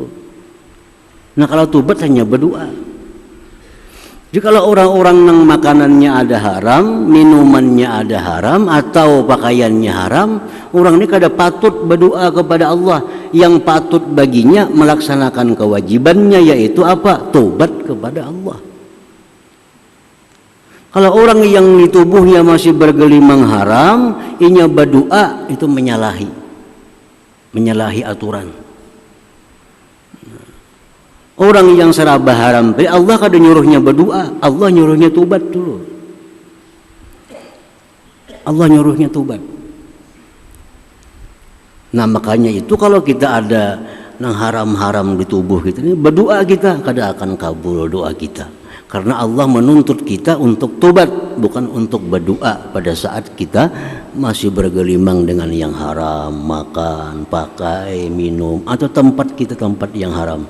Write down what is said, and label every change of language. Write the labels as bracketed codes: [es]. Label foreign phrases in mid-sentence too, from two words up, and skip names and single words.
[bjn] Nah, kalau tubat hanya berdoa. Jadi kalau orang-orang yang makanannya ada haram, minumannya ada haram, atau pakaiannya haram, orang ini kada patut berdoa kepada Allah. [id] Yang patut baginya melaksanakan kewajibannya, yaitu apa? Tobat kepada Allah. Kalau orang yang di tubuhnya masih bergelimang haram, [bjn] inya berdoa, itu menyalahi aturan. Orang yang seraba haram, Allah kada nyuruhnya berdoa, Allah nyuruhnya tobat dulu. Allah nyuruhnya tobat. Nah makanya itu kalau kita ada yang haram-haram di tubuh kita ini, berdoa kita kada akan kabul doa kita. [id] Karena Allah menuntut kita untuk tobat, bukan untuk berdoa pada saat kita masih bergelimang dengan yang haram, makan, pakai, minum, atau tempat yang haram.